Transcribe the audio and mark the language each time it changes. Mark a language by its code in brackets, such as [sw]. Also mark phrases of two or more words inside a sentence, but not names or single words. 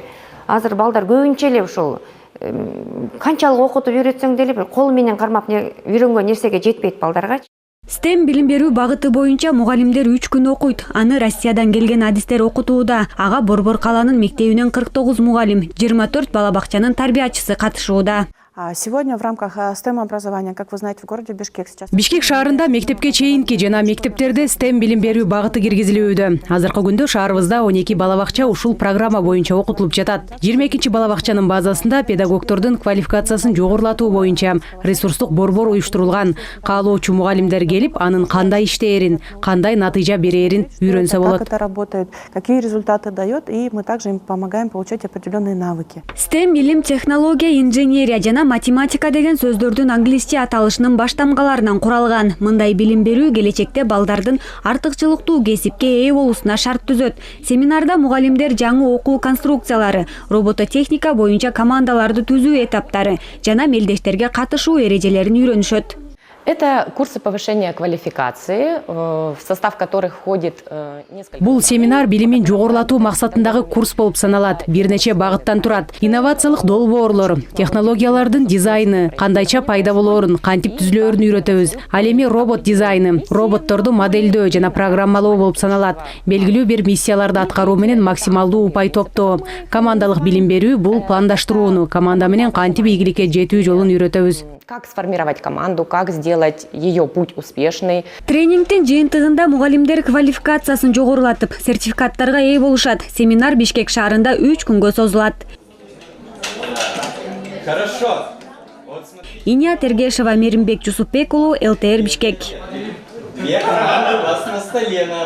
[ky] Азыр балдар көбүнчө эле ушул канчалык окутуп үйрөтсөң деле бир кол менен кармап үйрөнгөн нерсеге жетпейт балдарга. STEM билим берүү багыты боюнча мугалимдер 3 күн окуйт. Аны Россиядан келген адистер окутууда. Ага Борбор каланын мектебинен 49 мугалим, 24 бала бакчанын тарбиячысы катышууда. [ru] Сегодня в рамках STEM образования, как вы знаете, в городе Бишкек сейчас... [ky] Бишкек шаарында мектепке чейинки жана мектептерде STEM билим берүү багыты киргизилүүдө. Азыркы күндө шаарыбызда 12 бала бакча ушул программа боюнча окутулуп жатат. 22 бала бакчанын базасында педагогдордун квалификациясын жогорулатуу боюнча ресурстук борбор уюштурулган. Каалоочу мугалимдер келип, анын кандай иштээрин, кандай натыйжа берерин үйрөнсө болот. [ru] Как это работает, какие результаты дает, и мы также им помогаем получать определенные навыки. [ky] STEM билим, технология, инженерия жана математика деген сөздөрдүн англисче аталышынын баш тамгаларынан куралган. Мындай билим берүү келечекте балдардын артыкчылыктуу кесипке ээ болуусуна шарт түзөт. Семинарда мугалимдер жаңы окуу конструкциялары, робототехника боюнча командаларды түзүү этаптары жана мелдештерге катышуу эрежелерин үйрөнүшөт. [ru] Это курсы повышения квалификации, в состав которых входит несколько... [ky] Бул семинар билимин жогорулатуу максатындагы курс болуп саналат. Бир нече багыттан турат. Инновациялык долбоорлор, технологиялардын дизайны, кандайча пайда болоорун, кантип түзүлөөрүн үйрөтөбүз. Ал эми робот дизайны, роботторду моделдөө жана программалоо болуп саналат. Белгилүү бир миссияларды аткаруу менен максималдуу упай топтоо. Командалык билим берүү бул пландаштырууну, команда менен кантип ийгиликке жетүү жолун үйрөтөбүз. [ru] Как сформировать команду, как сделать ее путь успешный. [ky] Тренингтин жыйынтыгында мугалимдер квалификациясын жогорулатып, сертификаттарга ээ болушат. Семинар Бишкек шаарында 3 күнгө созулат. [ru] Хорошо. Иния Тергешева, Меримбек Жусупбек уулу, ЛТР Бишкек. Две команды у вас на столе.